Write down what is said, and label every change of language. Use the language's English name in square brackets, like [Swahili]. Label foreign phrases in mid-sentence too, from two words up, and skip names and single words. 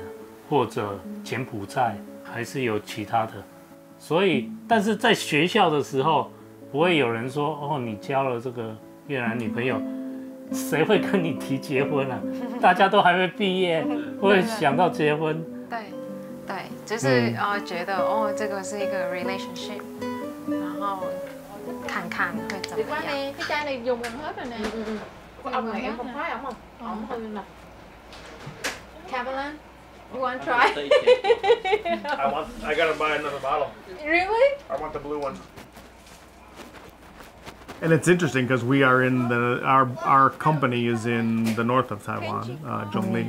[Chinese] 或者柬埔寨，还是有其他的，所以，但是在学校的时候，不会有人说哦，你交了这个越南女朋友，谁会跟你提结婚啊？大家都还没毕业，会想到结婚。对，就是觉得哦，这个是一个 relationship， 然後看看會怎麼樣。 [Vietnamese] cái chai này dùng gần hết rồi nè. Ông này em không khoái ổng không? Ổng hơi nè. [English] Caroline, you want to try? I gotta buy another bottle. Really? I want the blue one. And it's interesting because we are in our company is in the north of Taiwan, Zhongli.